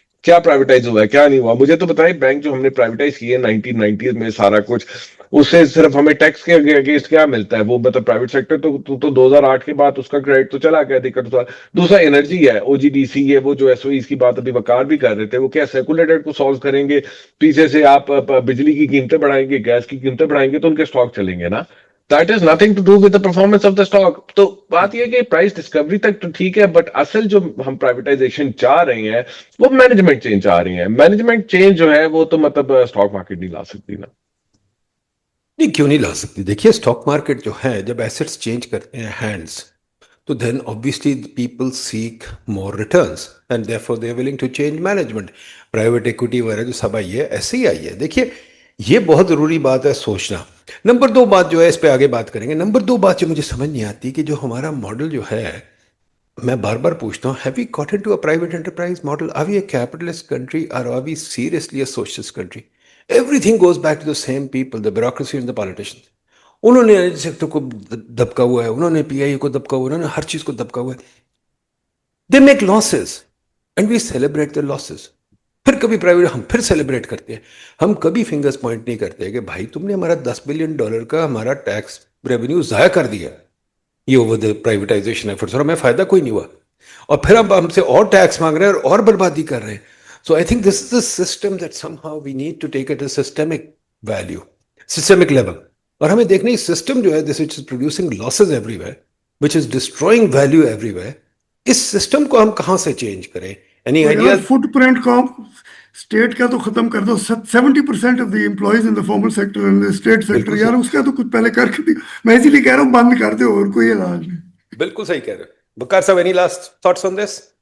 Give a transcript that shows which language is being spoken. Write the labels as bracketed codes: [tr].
[ur] کیا پرائیویٹائز ہوا ہے, کیا نہیں ہوا؟ مجھے تو بتائیں, بینک جو ہم نے پرائیویٹائز کیے 1990s میں سارا کچھ, اس سے صرف ہمیں ٹیکس کے اگینسٹ کیا ملتا ہے؟ وہ مطلب پرائیویٹ سیکٹر تو 2008 کے بعد اس کا کریڈٹ تو چلا گیا دقت. دوسرا انرجی ہے, او جی ڈی سی, یہ وہ جو ایس او ایز کی بات ابھی وقار بھی کر رہے تھے, وہ کیا سیکولر کو سالو کریں گے؟ پیچھے سے آپ بجلی کی قیمتیں بڑھائیں گے, گیس کی قیمتیں بڑھائیں گے تو ان کے اسٹاک چلیں گے نا. [en] That is nothing to do with the performance of the stock. [ur] تو بات یہ کہ پرائس ڈسکوری تک تو ٹھیک ہے, بٹ اصل جو ہم پرائیویٹائزیشن چاہ رہے ہیں وہ مینجمنٹ چینج چاہ رہی ہیں. مینجمنٹ چینج جو ہے وہ تو مطلب اسٹاک مارکیٹ نہیں لا سکتی نا. نہیں, کیوں نہیں لا سکتی؟ دیکھیے اسٹاک مارکیٹ جو ہے جب ایسٹس چینج کرتے ہیں ہینڈس, تو دین obviously people seek more returns and therefore they are willing to change management. Private equity وغیرہ جو سب آئی ہے ایسے ہی آئی ہے. دیکھیے یہ بہت ضروری بات ہے سوچنا. نمبر دو بات جو ہے, اس پہ آگے بات کریں گے, نمبر دو بات جو مجھے سمجھ نہیں آتی کہ جو ہمارا ماڈل جو ہے, میں بار بار پوچھتا ہوں, have we got into a private enterprise model? [en] Are we a capitalist country or are we seriously a socialist country? Everything goes back to the same people, the bureaucracy and the politicians. [ur] انہوں نے sector کو دبکا ہوا ہے, انہوں نے پی آئی کو دبکا ہوا ہے, انہوں نے ہر چیز کو دبکا ہوا ہے. [en] They make losses and we celebrate their losses. [ur] پھر کبھی پرائیویٹ ہم پھر سیلیبریٹ کرتے ہیں. ہم کبھی فنگرز پوائنٹ نہیں کرتے کہ بھائی تم نے ہمارا $10 بلین کا ہمارا ٹیکس ریونیو ضائع کر دیا, یہ اوور دا پرائیویٹائزیشن ایفرٹس, اور ہمیں فائدہ کوئی نہیں ہوا, اور پھر اب ہم سے اور ٹیکس مانگ رہے ہیں اور بربادی کر رہے ہیں. [en] So I think this is a system that somehow we need to take it as systemic value, systemic level. [ur] اور ہمیں دیکھنا یہ سسٹم جو ہے دس which is producing losses everywhere, which is destroying value everywhere, اس system کو ہم کہاں سے چینج کریں؟ Any idea? فٹ پرنٹ کو اسٹیٹ کا تو ختم کر دو. 70% of the employees in the formal sector and estate sector, یار اس کا تو کچھ پہلے کر کے, میں اسی لیے کہہ رہا ہوں بند کر دو, اور کوئی علاج نہیں. بالکل صحیح کہہ رہے ہیں. [en] Bakar sahab, any last thoughts on this?